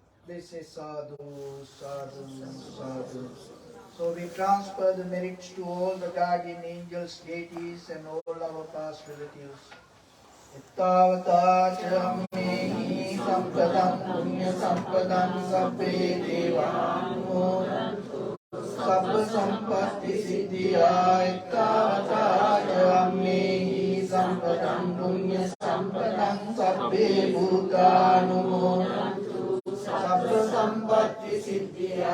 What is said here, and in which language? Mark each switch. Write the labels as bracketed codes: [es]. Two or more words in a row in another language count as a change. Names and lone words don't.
[en] They say [pi] sadhu, sadhu, sadhu. [en] So we transfer the merits to all the guardian angels, deities and all our past relatives. [pi] Ittavata chammehi sampadam punya sampadam sabbe devanumodantu sabba sampatti siddhya. Ittavata chammehi sampadam punya sampadam sabbe bhutanumodantu sabba sampatti siddhya.